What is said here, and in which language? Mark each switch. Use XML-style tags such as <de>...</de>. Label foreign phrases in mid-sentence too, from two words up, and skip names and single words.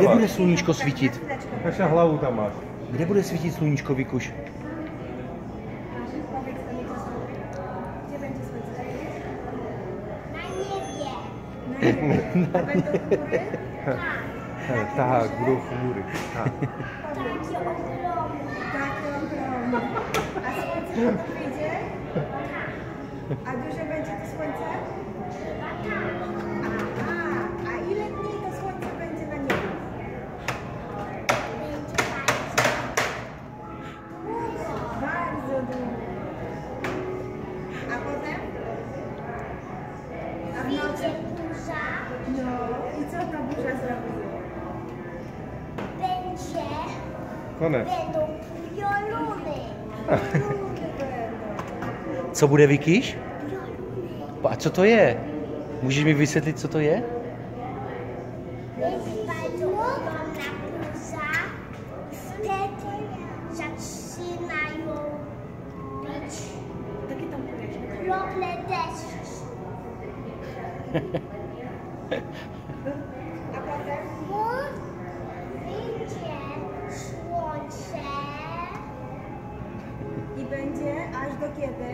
<cs>Kde bude sluníčko svítit? Kaša hlavu tam máš. Kde bude svítit sluníčko, Vikuš?</cs> <pl>Na niebie.</pl> <cs>Tak, budou chmury. Tak.</cs> <pl>Takie ogromne. A słońce to wyjdzie? A duże będzie to słońce? Aha, a ile dni to słońce będzie na niebie? Bardzo długo. A potem? A w nocy? No i co ta burza zrobi?</pl> <cs>Konec.</cs> <pl>Będą pioruny. Pioruny będą.</pl> <cs>Co bude, Vikiš? A co to je? Můžeš mi vysvětlit, co to je?</cs> <pl>Jest bardzo ogromna burza. Wtedy zaczynają być krople deszczu. A potem wyjdzie słońce i będzie aż do kiedy?</pl>